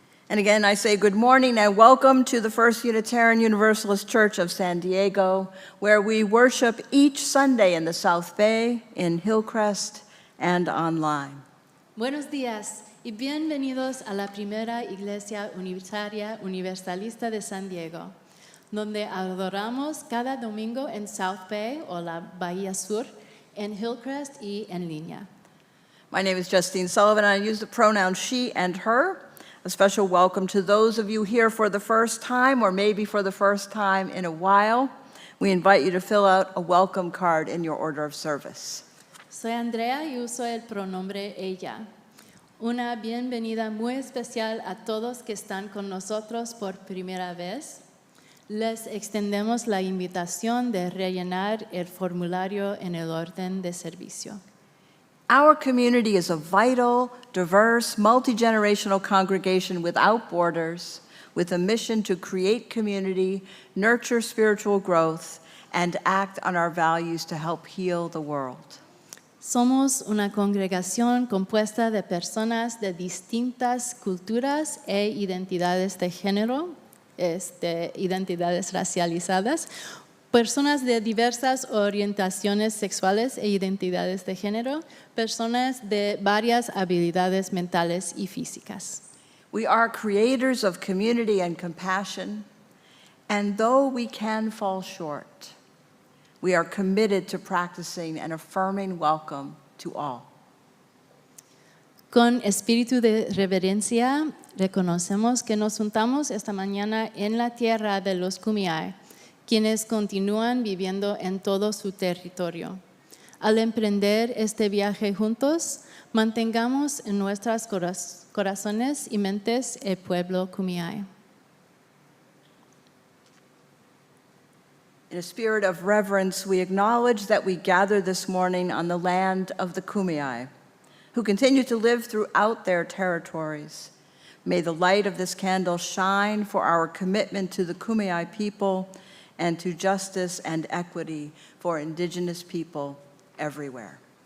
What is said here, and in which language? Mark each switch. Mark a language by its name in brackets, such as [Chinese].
[English] And again, I say good morning and welcome to the First Unitarian Universalist Church of San Diego, where we worship each Sunday in the South Bay, in Hillcrest, and online. [Spanish] Buenos días y bienvenidos a la primera iglesia unitaria universalista de San Diego, donde adoramos cada domingo en South Bay o la Bahía Sur, en Hillcrest y en línea. [English] My name is Justine Sullivan, and I use the pronouns she and her. A special welcome to those of you here for the first time, or maybe for the first time in a while. We invite you to fill out a welcome card in your order of service. [Spanish] Soy Andrea y uso el pronombre ella. Una bienvenida muy especial a todos que están con nosotros por primera vez. Les extendemos la invitación de rellenar el formulario en el orden de servicio. [English] Our community is a vital, diverse, multi-generational congregation without borders, with a mission to create community, nurture spiritual growth, and act on our values to help heal the world. [Spanish] Somos una congregación compuesta de personas de distintas culturas e identidades de género, identidades racializadas, personas de diversas orientaciones sexuales e identidades de género, personas de varias habilidades mentales y físicas. [English] We are creators of community and compassion, and though we can fall short, we are committed to practicing an affirming welcome to all. [Spanish] Con espíritu de reverencia, reconocemos que nos juntamos esta mañana en la tierra de los Kumeyaay, quienes continúan viviendo en todo su territorio. Al emprender este viaje juntos, mantengamos en nuestros corazones y mentes el pueblo Kumeyaay. [English] In a spirit of reverence, we acknowledge that we gather this morning on the land of the Kumeyaay, who continue to live throughout their territories. May the light of this candle shine for our commitment to the Kumeyaay people and to justice and equity for Indigenous people everywhere.